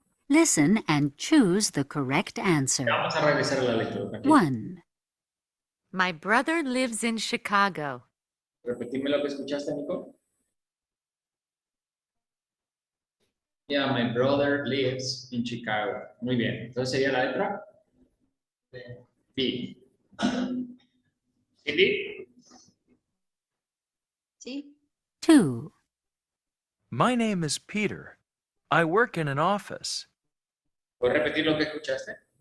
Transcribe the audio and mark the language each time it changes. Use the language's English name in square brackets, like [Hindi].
[English] Listen and choose the correct answer. [Spanish] Vamos a regresar a la lectura. Okay. 1. [English] My brother lives in Chicago. [Spanish] Repetime lo que escuchaste, Nico. [English] Yeah, my brother lives in Chicago. [Spanish] Muy bien. Entonces sería la letra B. ¿Cindy? Sí. [English] 2. My name is Peter. I work in an office. [Spanish] ¿Puedes repetir lo que escuchaste?